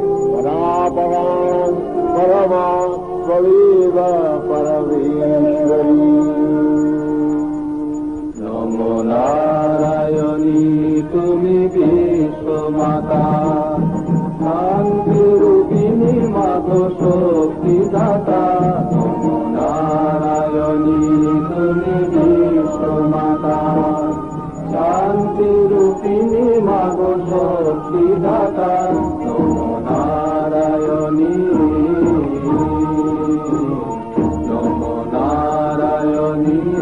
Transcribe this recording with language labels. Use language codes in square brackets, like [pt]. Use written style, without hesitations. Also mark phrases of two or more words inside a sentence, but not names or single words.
[sa] परापरां परमा त्वमेव परमेश्वरी। [bn] নমো নারায়ণী তুমি বিশ্বমাতা শান্তিরূপিণী। মাগো শক্তিদাতা, নমো নারায়ণী তুমি বিশ্বমাতা। শান্তি রূপিণী মাগো শক্তিদাতা, নমো নারায়ণী, নমো নারায়ণী।